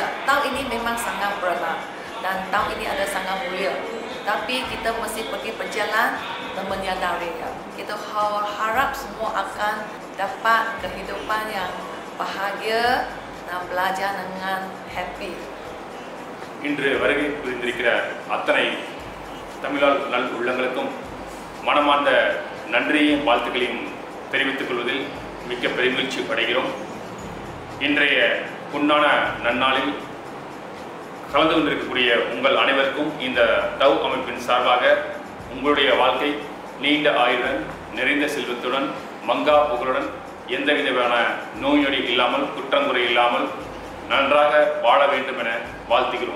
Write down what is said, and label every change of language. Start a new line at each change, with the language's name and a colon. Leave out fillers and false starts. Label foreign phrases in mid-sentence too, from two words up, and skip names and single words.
Indonesian: Tahun ini memang sangat berat dan tahun ini ada sangat mulia. Tapi kita mesti pergi berjalan dan menyadarinya. Kita harap semua akan dapat kehidupan yang bahagia dan belajar dengan happy.
Tamil: இன்று வருகை புரிந்திருக்கிற அத்தனை தமிழால் நல் உள்ளங்களுக்கும் மனமார்ந்த நன்றியையும் வாழ்த்துக்களையும் தெரிவித்துக் கொள்வதில் மிக்க பெருமகிழ்ச்சி அடைகிறோம். இன்றைய பொன்னான நன்னாளில் கலந்து கொண்டிருக்கக்கூடிய உங்கள் அனைவருக்கும் இந்த தவ் அமைப்பின் சார்பாக உங்களுடைய வாழ்க்கை நீண்ட ஆயுளுடன், நிறைந்த செல்வத்துடன், மங்கா புகழுடன், எந்த விதமான நோய் நொடி இல்லாமல், குற்றங்குறை இல்லாமல் நன்றாக வாழ வேண்டும் என வாழ்த்துகிறோம்.